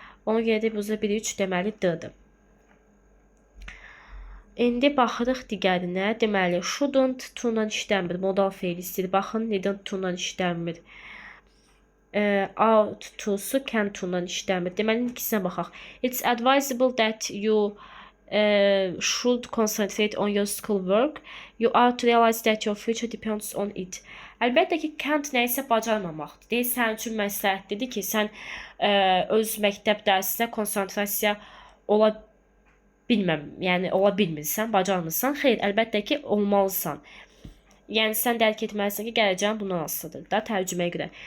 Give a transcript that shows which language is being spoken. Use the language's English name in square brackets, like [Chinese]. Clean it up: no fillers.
[Azerbaijani] Ona görə də bu 1, 3 deməli D-dir. İndi baxırıq digərinə. Deməli, shouldn't to-dan işlənmir. Modal feil istəyir. Baxın, nedən to-dan işlənmir. Out to-su can to-dan işləmir. Deməli, ikisinə baxaq. [English] It's advisable that you should concentrate on your school work. You ought to realize that your future depends on it. [Azerbaijani] Əlbəttə ki, can't nəyisə bacarmamaqdır. Deyil, sənin üçün məsləhətlidir ki, sən öz məktəb dərsinə konsentrasiya ola bilmirsən, bacarmırsan. Xeyr, əlbəttə ki, olmalısan. Yəni sən dərk etməlisən ki, gələcəyin bundan asılıdır da, tərcüməyə görə.